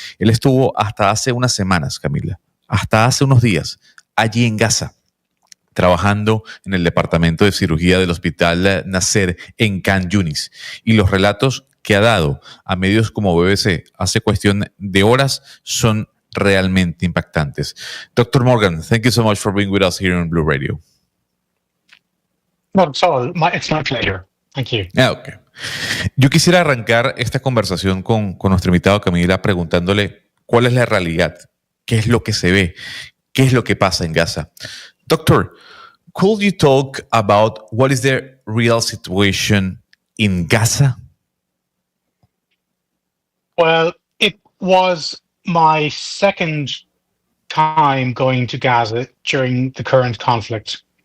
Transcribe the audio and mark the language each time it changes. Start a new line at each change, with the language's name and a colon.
Spanish: Él estuvo hasta hace unas semanas, Camila, hasta hace unos días, allí en Gaza, trabajando en el departamento de cirugía del Hospital Nasser en Khan Yunis. Y los relatos que ha dado a medios como BBC hace cuestión de horas son realmente impactantes.
English: Dr. Morgan, thank you so much for being with us here on Blu Radio. Not at all. It's my pleasure. Thank you. Okay.
Spanish: Yo quisiera arrancar esta conversación con nuestro invitado Camila preguntándole cuál es la realidad, qué es lo que se ve, qué es lo que pasa en Gaza.
English: Doctor, could you talk about what is the real situation in Gaza? Well, it was my second time going to Gaza during the current conflict.